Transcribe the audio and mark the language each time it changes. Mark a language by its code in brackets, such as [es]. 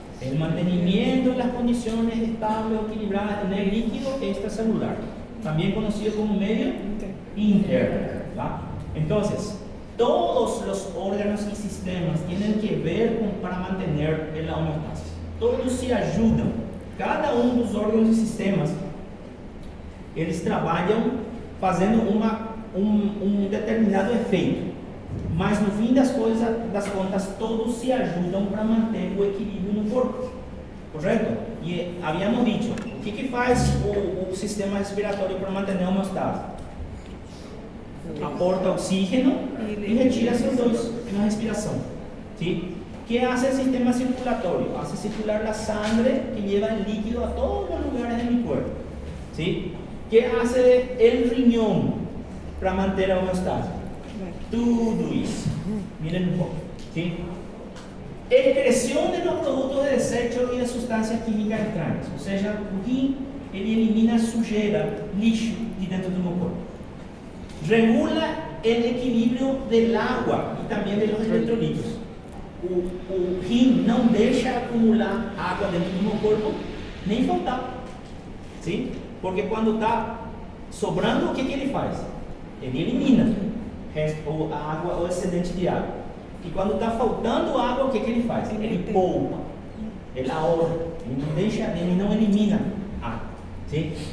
[es] El mantenimiento de las condiciones estables o equilibradas en el líquido extracelular, también conocido como medio interno. ¿Va? Entonces, todos los órganos y sistemas tienen que ver para mantener la homeostasis. [pt] todos se ajudam. Cada um dos órgãos e sistemas, eles trabalham fazendo um determinado efeito. Mas no fim das contas, todos se ajudam para manter o equilíbrio no corpo. Correto? E havíamos dito, o que faz o sistema respiratório para manter a homeostase? Aporta oxígeno e retira CO2 na respiração. [es] ¿Sí? ¿Qué hace el sistema circulatorio? Hace circular la sangre que lleva el líquido a todos los lugares de mi cuerpo. ¿Sí? ¿Qué hace el riñón para mantener la homeostase? [pt] Tudo isso. [es] Miren un poco. ¿Sí? Excreción de los productos de desecho y de sustancias químicas extrañas. O sea, [pt] o rim, ele elimina sujeira, lixo de dentro do meu corpo. [es] Regula el equilibrio del agua y también de los electrolitos. [pt] O rim não deixa acumular água dentro do meu corpo, nem faltar. [es] ¿Sí? [pt] Porque quando está sobrando, o que ele faz? Ele elimina a água, o excedente de água. E quando está faltando água, o que ele faz? Ele poupa, ele [es] ahorra, [pt] ele não elimina água. [es] ¿Sí?